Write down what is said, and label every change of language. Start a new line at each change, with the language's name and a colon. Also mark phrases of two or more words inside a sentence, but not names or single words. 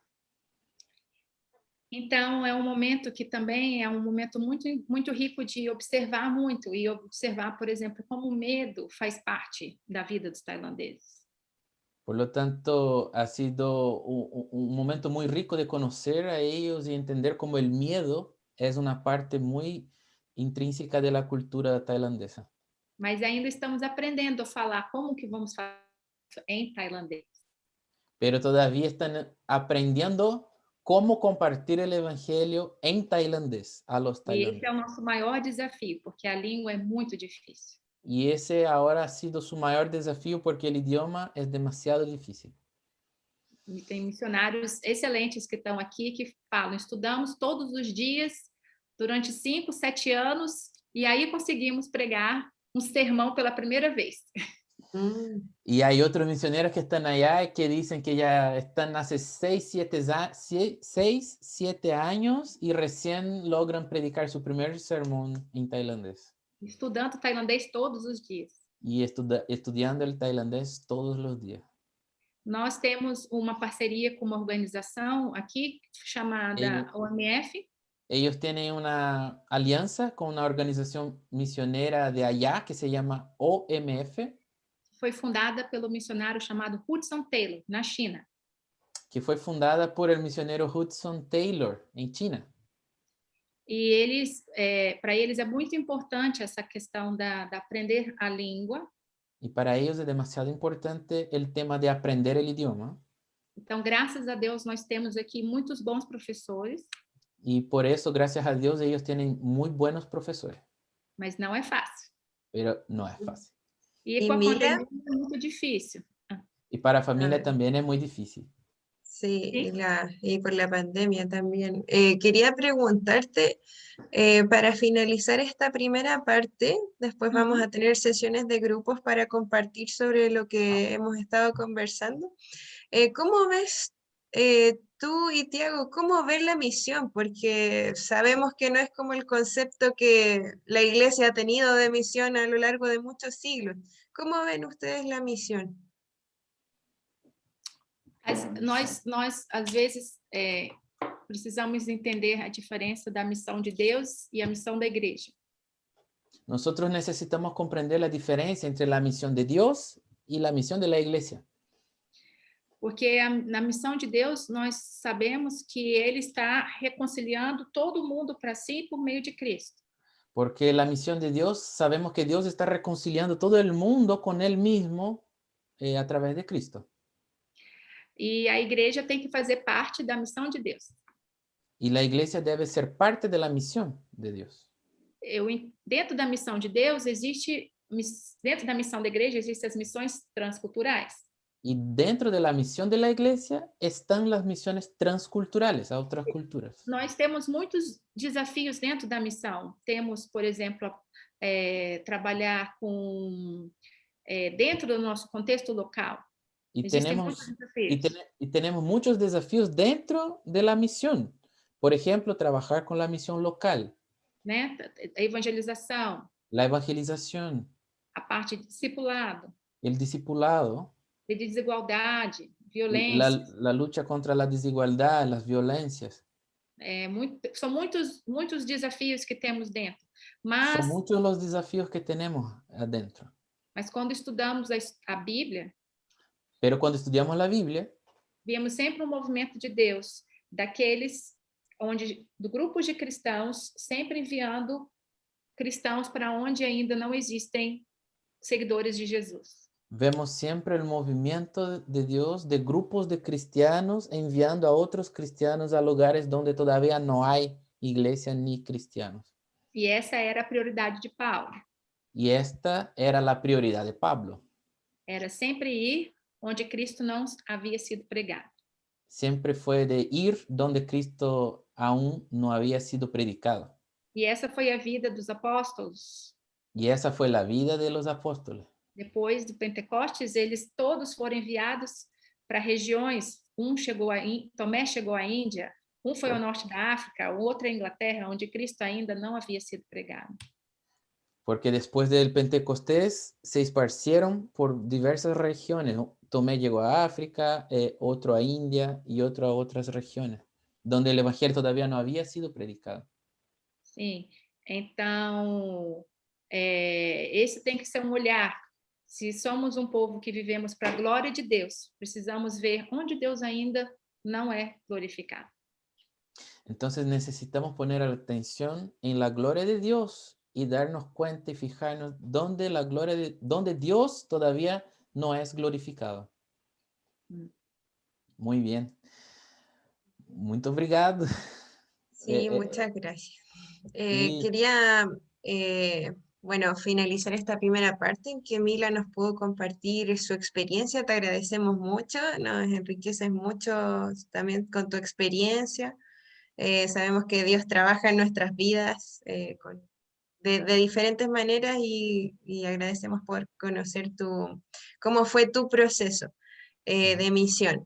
Portuguese: Então, é um momento que também é um momento muito, muito rico de observar muito, e observar, por exemplo, como o medo faz parte da vida dos tailandeses.
Spanish: Por lo tanto, ha sido un momento muy rico de conocer a ellos y entender cómo el miedo es una parte muy intrínseca de la cultura tailandesa.
Portuguese: Mas ainda estamos aprendendo a falar como que vamos falar em tailandês.
Spanish: Pero todavía están aprendiendo cómo compartir el evangelio en tailandés a los
Portuguese: E esse
Spanish: tailandeses.
Portuguese: é o nosso maior desafio, porque a língua é muito difícil.
Spanish: Y ese ahora ha sido su mayor desafío porque el idioma es demasiado difícil.
Portuguese: E tem missionários excelentes que estão aqui que falam, estudamos todos os dias durante 5, 7 anos e aí conseguimos pregar um sermão pela primeira vez.
Spanish: Y hay otros misioneros que están allá que dicen que ya están hace 6, 7 años y recién logran predicar su primer sermón en tailandés.
Portuguese: Estudando tailandês todos os dias.
Spanish: Y estudiando el tailandés todos los días.
Portuguese: Nós temos uma parceria com uma organização aqui chamada OMF.
Spanish: Ellos tienen una alianza con una organización misionera de allá que se llama OMF.
Portuguese: Foi fundada pelo missionário chamado Hudson Taylor, na China.
Spanish: Que fue fundada por el misionero Hudson Taylor en China.
Portuguese: E eles, para eles é muito importante essa questão da aprender a língua.
Spanish: Y para ellos es demasiado importante el tema de aprender el idioma.
Portuguese: Então, graças a Deus, nós temos aqui muitos bons professores,
Spanish: Y por eso, gracias a Dios, ellos tienen muy buenos profesores.
Portuguese: mas não é fácil.
Spanish: Pero no es fácil.
Portuguese: E E com a Mila? pandemia é muito difícil.
Spanish: Y para la familia Ah. también es muy difícil. Sí, Sí. y por la pandemia también. Quería preguntarte, para finalizar esta primera parte, después vamos a tener sesiones de grupos para compartir sobre lo que hemos estado conversando. ¿Cómo ves tú y Tiago, cómo ves la misión? Porque sabemos que no es como el concepto que la iglesia ha tenido de misión a lo largo de muchos siglos. ¿Cómo ven ustedes la misión?
Portuguese: Nós às vezes, precisamos entender a diferença da missão de Deus e a missão da igreja.
Spanish: Nosotros necesitamos comprender la diferencia entre la misión de Dios y la misión de la iglesia.
Portuguese: Porque na missão de Deus, nós sabemos que Ele está reconciliando todo mundo para si por meio de Cristo.
Spanish: Porque la misión de Dios, sabemos que Dios está reconciliando todo el mundo con Él mismo a través de Cristo.
Portuguese: E a igreja tem que fazer parte da missão de Deus.
Spanish: Y la iglesia debe ser parte de la misión de Dios.
Portuguese: Dentro da missão de Deus, dentro da missão da igreja, existem as missões transculturais.
Spanish: Y dentro de la misión de la iglesia están las misiones transculturales a otras culturas.
Portuguese: Nós temos muitos desafios dentro da missão. Temos, por exemplo, trabalhar dentro do nosso contexto local.
Spanish: Y
Portuguese: Existem muitos desafios.
Spanish: tenemos muchos desafíos dentro de la misión. Por ejemplo, trabajar con la misión local,
Portuguese: Né? A evangelização,
Spanish: la evangelización,
Portuguese: a parte de discipulado,
Spanish: el discipulado,
Portuguese: de desigualdade, violência.
Spanish: la lucha contra la desigualdad, las violencias.
Portuguese: São muitos desafios que temos dentro.
Spanish: Son muchos los desafíos que tenemos adentro.
Portuguese: Mas quando estudamos a Bíblia,
Spanish: Pero cuando estudiamos la Biblia,
Portuguese: vemos sempre um movimento de Deus, do grupo de cristãos, sempre enviando cristãos para onde ainda não existem seguidores de Jesus.
Spanish: vemos siempre el movimiento de Dios de grupos de cristianos enviando a otros cristianos a lugares donde todavía no hay iglesia ni cristianos.
Portuguese: E essa era a prioridade de Paulo.
Spanish: Y esta era la prioridad de Pablo.
Portuguese: Era sempre ir onde Cristo não havia sido pregado.
Spanish: Siempre fue de ir donde Cristo aún no había sido predicado.
Portuguese: E essa foi a vida dos apóstolos.
Spanish: Y esa fue la vida de los apóstoles.
Portuguese: Depois do Pentecostes, eles todos foram enviados para regiões. Tomé chegou à Índia, um foi ao norte da África, o outro à Inglaterra, onde Cristo ainda não havia sido pregado.
Spanish: Porque después del Pentecostés se esparcieron por diversas regiones. Tomé llegó a África, otro a India y otro a otras regiones, donde el evangelio todavía no había sido predicado.
Portuguese: Sim, então, esse tem que ser um olhar. Se somos um povo que vivemos para a glória de Deus, precisamos ver onde Deus ainda não é glorificado.
Spanish: Entonces necesitamos poner atención en la gloria de Dios y darnos cuenta y fijarnos donde Dios todavía no es glorificado. Muy bien.
Portuguese: Muito obrigado.
Spanish: Sí, muchas gracias. sí. Quería, bueno, finalizar esta primera parte en que Mila nos pudo compartir su experiencia. Te agradecemos mucho, nos enriqueces mucho también con tu experiencia. Sabemos que Dios trabaja en nuestras vidas de diferentes maneras y agradecemos por conocer cómo fue tu proceso de misión.